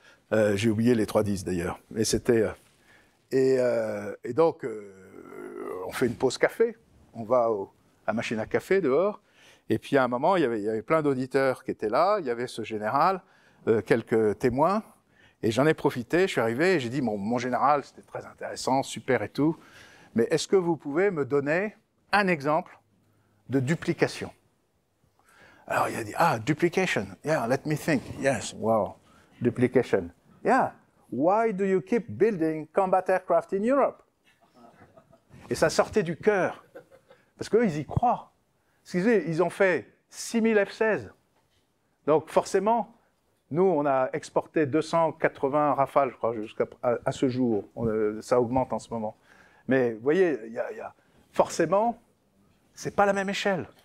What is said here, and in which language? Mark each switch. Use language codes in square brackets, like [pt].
[fr] J'ai oublié les 3 Ds d'ailleurs, mais c'était... et donc, on fait une pause café, on va à la machine à café dehors, et puis à un moment, il y avait plein d'auditeurs qui étaient là, il y avait ce général, quelques témoins, et j'en ai profité, je suis arrivé, et j'ai dit, mon général, c'était très intéressant, super et tout, mais est-ce que vous pouvez me donner un exemple de duplication? Alors il a dit, [en] duplication, yeah, let me think, yes, wow, duplication, yeah, why do you keep building combat aircraft in Europe? [fr] Et ça sortait du cœur, parce qu'eux, ils y croient. Ils ont fait 6000 F-16. Donc forcément, nous, on a exporté 280 Rafales, je crois, jusqu'à ce jour. Ça augmente en ce moment. Mais vous voyez, forcément, c'est pas la même échelle.